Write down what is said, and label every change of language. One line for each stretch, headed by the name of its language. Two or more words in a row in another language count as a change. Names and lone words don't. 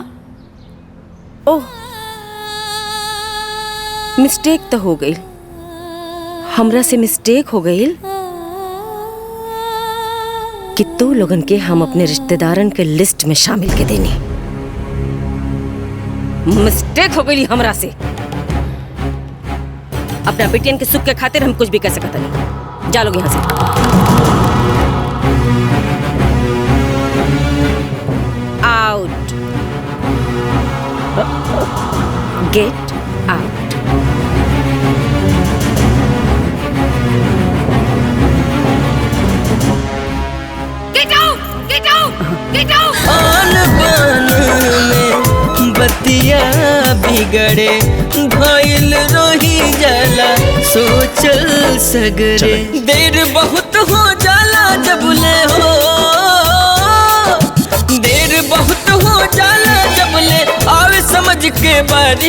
Bhojpuri: ओह, मिस्टेक तो हो गई, हमरा से मिस्टेक हो गई कि तू लोगन के हम अपने रिश्तेदारन के लिस्ट में शामिल के देनी। मिस्टेक हो गई हमरा से। अपना बेटियन के सुख के खातिर हम कुछ भी कर सकता नहीं। जा लोग यहाँ से।
English: out, get out. get out, get out, get out.
Bhojpuri: आन बान में बतिया बिगड़े, भइल रोही जाला सोचल सगरे। देर बहुत हो जाला जबले हो, देर बहुत हो जाला जबले आवे समझ के बारी।